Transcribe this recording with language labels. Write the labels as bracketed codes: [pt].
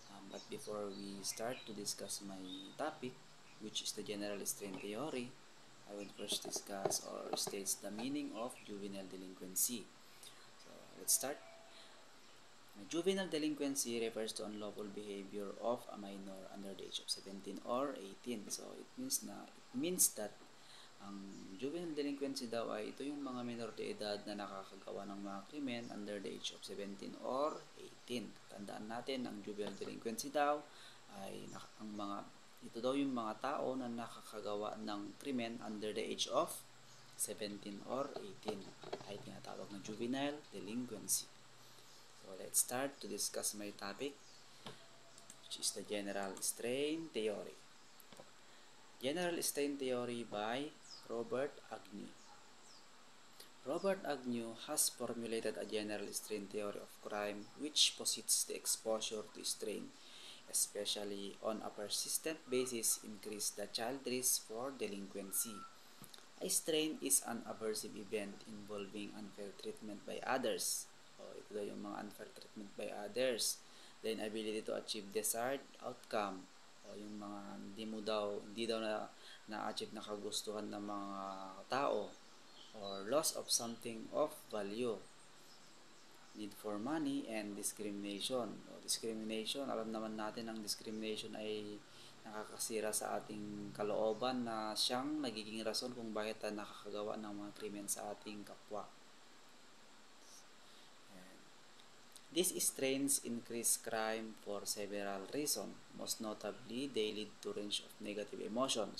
[en] But before we start to discuss my topic, which is the general strain theory, I will first discuss or states the meaning of juvenile delinquency. So let's start. Juvenile delinquency refers to unlawful behavior of a minor under the age of 17 or 18. So it means that [tl] ang juvenile delinquency daw ay ito yung mga minor de edad na nakakagawa ng mga krimen [en] under the age of 17 or 18. [tl] Tandaan natin, ang juvenile delinquency daw ay ito daw yung mga tao na nakakagawa ng krimen [en] under the age of 17 or 18 [tl] ay tinatawag na juvenile delinquency. [en] So let's start to discuss my topic, which is the general strain theory. General strain theory by Robert Agnew. Robert Agnew has formulated a general strain theory of crime which posits the exposure to strain, especially on a persistent basis, increase the child risk for delinquency. A strain is an aversive event involving unfair treatment by others. [tl] Ito daw yung mga [en] unfair treatment by others. The inability to achieve desired outcome. [tl] Yung mga hindi daw na-achieve na kagustuhan ng mga tao. [en] Or loss of something of value. Need for money and discrimination. [tl] Discrimination, alam naman natin ang discrimination ay nakakasira sa ating kalooban na siyang nagiging rason kung bakit tayo nakakagawa ng mga krimen sa ating kapwa. [en] These strains increase crime for several reasons. Most notably, they lead to range of negative emotion.